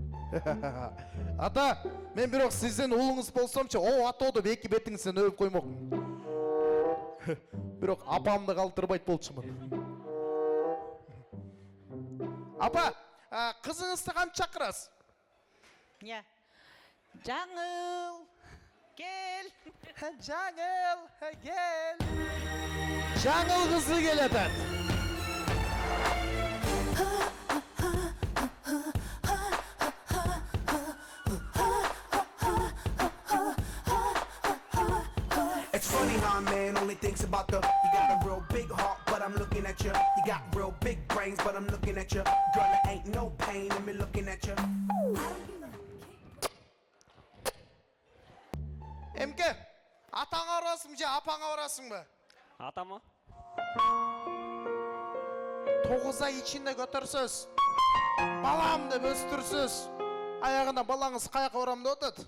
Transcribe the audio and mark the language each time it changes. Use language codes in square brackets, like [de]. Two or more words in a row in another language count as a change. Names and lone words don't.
[ky] Ата, мен бирок сиздин уулуңуз болсомчу, о атоодо беки бетиңизден өбүп коймокмун. Бирок апамды калтырбайт болчумун. Апа, кызыңызды кантип чакырасыз? Я. Жаңыл, кел. Жаңыл, кел. Жаңыл кызы келатат. [en] It's funny how a man only thinks about the. You got a real big heart, but I'm looking at you. You got real big brains, but I'm looking at you. Girl, there ain't no pain in me looking at you. [ky] Эмке, атаңа барасың же, апаңа барасың ба? Атама? 9 ай ичинде көтөрсөз. Балам деп өстүрсөз. Аягында балаңыз каяка барам деп атат?